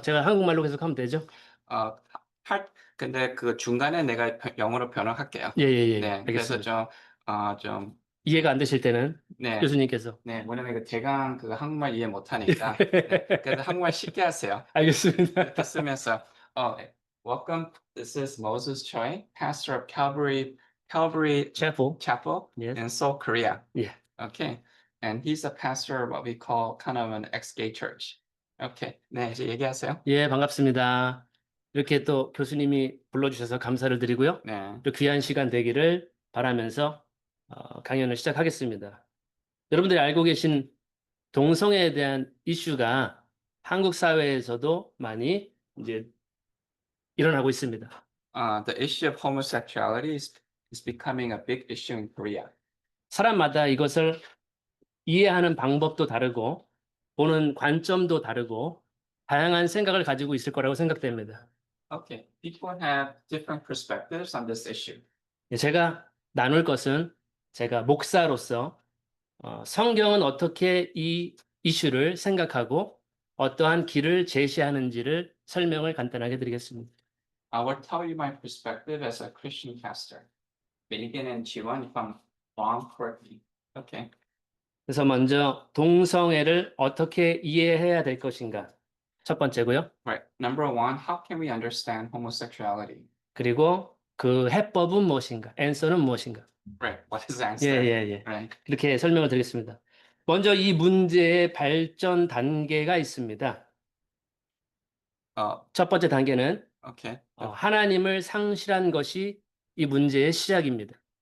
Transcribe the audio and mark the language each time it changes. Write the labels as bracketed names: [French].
[Korean] 제가 한국말로 계속 하면 되죠? 어, 할, 근데 그 중간에 내가 영어로 변형할게요. 예예예. 네. 그래서 알겠습니다. 좀, 이해가 안 되실 때는 네. 교수님께서. 네. 뭐냐면 그 대강 그 한국말 이해 못하니까. 네. 그래서 한국말 쉽게 하세요. 알겠습니다. 이렇게 쓰면서, 네. [English] Welcome. This is Moses Choi, pastor of Calvary Chapel. Chapel Yes. in Seoul, Korea. [Korean] 예. [English] Okay. And he's a pastor of what we call kind of an ex-gay church. Okay. [Korean] 네. 이제 얘기하세요. 예, 반갑습니다. 이렇게 또 교수님이 불러주셔서 감사를 드리고요. 네. 또 귀한 시간 되기를 바라면서 강연을 시작하겠습니다. 여러분들이 알고 계신 동성애에 대한 이슈가 한국 사회에서도 많이 이제 일어나고 있습니다. [English] The issue of homosexuality is becoming a big issue in Korea. [Korean] 사람마다 이것을 이해하는 방법도 다르고 보는 관점도 다르고 다양한 생각을 가지고 있을 거라고 생각됩니다. [English] Okay, people have different perspectives on this issue. [Korean] 제가 나눌 것은 제가 목사로서 성경은 어떻게 이 이슈를 생각하고 어떠한 길을 제시하는지를 설명을 간단하게 드리겠습니다. [English] I will tell you my perspective as a Christian pastor. Megan and Jiwon, if I'm wrong, correct me. Okay. [Korean] 그래서 먼저 동성애를 어떻게 이해해야 될 것인가 첫 번째고요. [English] Right. Number one, how can we understand homosexuality? [Korean] 그리고 그 해법은 무엇인가? answer는 무엇인가? [English] Right. What is the [Korean] 예, [English] answer? [Korean] 예, 예. [English] Right. [Korean] 이렇게 설명을 드리겠습니다. 먼저 이 문제의 발전 단계가 있습니다. Uh, 첫 번째 단계는 [English] okay. [Korean] 하나님을 상실한 것이 이 문제의 시작입니다.